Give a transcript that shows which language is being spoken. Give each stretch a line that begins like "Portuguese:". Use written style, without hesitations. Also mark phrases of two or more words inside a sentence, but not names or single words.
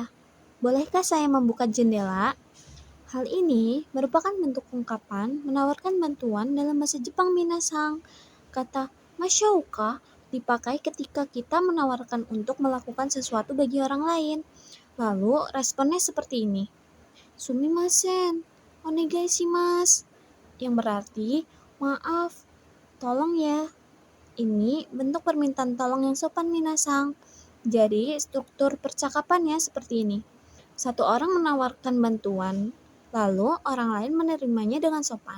Indonesian: Bolehkah saya membuka jendela? Hal ini merupakan bentuk ungkapan menawarkan bantuan dalam bahasa Jepang minasang. Kata mashouka dipakai ketika kita menawarkan untuk melakukan sesuatu bagi orang lain. Lalu responnya seperti ini.
Japanese: すみません、お願いします,
Indonesian: yang berarti maaf, tolong ya. Ini bentuk permintaan tolong yang sopan minasang. Jadi struktur percakapannya seperti ini. Satu orang menawarkan bantuan, lalu orang lain menerimanya dengan sopan.